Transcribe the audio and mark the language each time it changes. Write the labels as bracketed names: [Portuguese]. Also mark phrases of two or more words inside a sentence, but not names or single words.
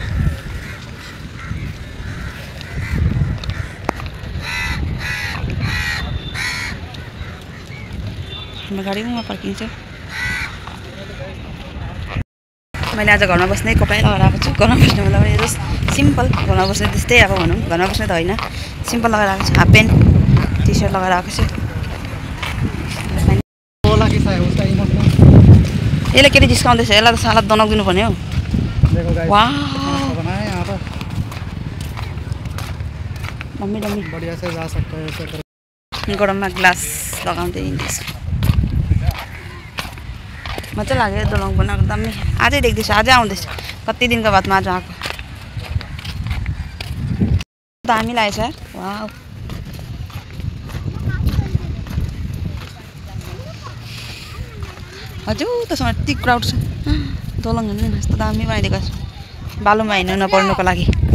[Nepali] गाडीमा पार्किङ छ मैले आज घरमा बस्ने कपडा लगाएर आएको छु घरमा बस्ने मतलब यो सिम्पल घरमा बस्ने त्यस्तै अब भनौँ घरमा बस्ने त होइन सिम्पल लगाएर आएको छु [English] half pant T-shirt [Nepali] लगाएर आएको छु यसले के जिस्काउँदैछ यसलाई त सालाद बनाउदिनु पर्ने हो वाह मम्मी [Hindi] बढ़िया से जा सकते हैं ऐसे [Nepali] गरममा ग्लास लगाउँदै हिँड्दैछ मजा लाग्यो दोलङ बनाएको दामी आजै देख्दैछु आजै आउँदैछ कति दिनको बादमा आज आएको दामी लाग्यो [English] sir wow [Nepali] हजुर त्यसमा यति क्राउड छ दोलङ हेर्नु यस्तो दामी बनाइदिएको छ बालुमा हिँड्नु नपर्नुको लागि